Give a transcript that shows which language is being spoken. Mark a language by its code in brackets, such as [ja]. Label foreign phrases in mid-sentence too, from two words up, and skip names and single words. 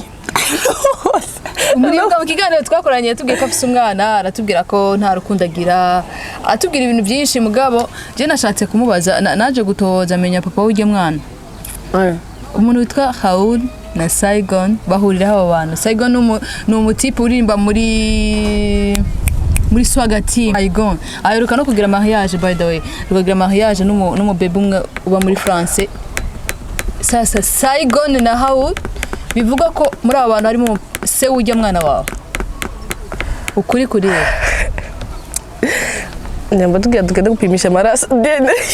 [rn] mubibuka mu kiganiro twakoranye yatubwiye ko afise umwana aratubwira ko nta rukundo agira atubwira ibintu byinshi mugabo je nashatse kumubaza naje gutohoza amenya papa w'ujye mwana umuntu witwa Haul na Saigon bahurira abo bantu Saigon ni umutipe uririmba muri Swaga team Saigon aheruka no kugira mariage [en] by the way [rn] kugira mariage n'umu bebe umwe uba muri France sasa Saigon na Haul bivuga ko muri abo bantu harimo se ujya mwana wawe ukuri kuri rero nyamba tugenda gupimisha amaraso dene